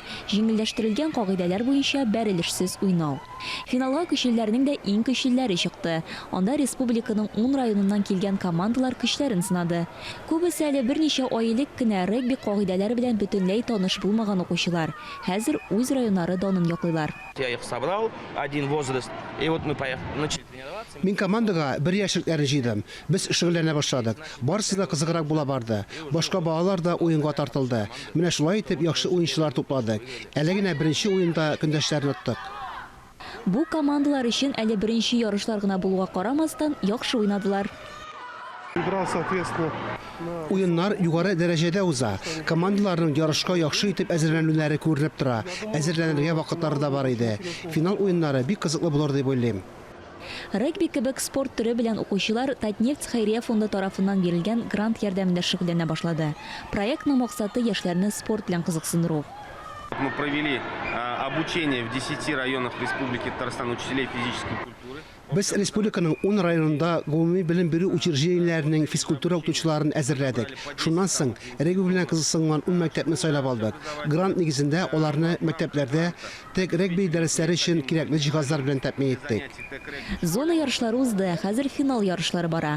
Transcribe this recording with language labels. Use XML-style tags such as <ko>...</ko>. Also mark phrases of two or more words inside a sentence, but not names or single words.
<tt>Җиңелләштерелгән кагыйдәләр буенча бәрелешсез уйнау. Финалга көчлеләрнең дә иң көчлеләре чыкты. Анда республиканың 10 районыннан килгән командалар көчләрен сынады. Күбесе әле берничә ай элек кенә регби кагыйдәләре белән бөтенләй таныш булмаган укучылар. Хәзер үз районнары данын яклыйлар.</tt> <ru>Я их собрал, один возраст, и вот мы начали тренироваться.</ru> <tt>Мин командага бер яшьлекләрне җыйдым. Без шөгыльләнә башладык. Барысы да кызыграк була барды. Башка балалар да уенга тартылды. Менә шулай итеп яхшы уенчылар тупладык. Әле генә беренче уенда көндәшләрне оттык. Бу командалар өчен әле беренче ярышлар гына булуга карамастан яхшы уйнадылар. Уеннар югары дәрәҗәдә уза. Командаларның ярышка яхшы итеп әзерләнүләре күренеп тора. Әзерләнергә вакытлары да бар иде. Финал уеннары бик кызыклы булыр дип уйлыйм. Регби кебек спорт төре белән укучылар Татнефть хәйрия фонды тарафыннан бирелгән грант ярдәмендә шөгыльләнә башлады. Проектның максаты яшьләрне спорт белән кызыксындыру.</tt> <ru>Мы провели обучение в 10 районах Республики Татарстан учителей физической культуры.</ru> <tt>Без республиканың 10 районында гомуми белем бирү учреждениеләренең физкультура укытучыларын әзерләдек. Шуннан соң регби белән кызыксынган 10 мәктәпне сайлап алдык. Грант нигезендә аларны мәктәпләрдә тек регби дәресләре өчен кирәкле җиһазлар белән тәэмин иттек. Зона ярышлары узды, хәзер финал ярышлары бара.</tt>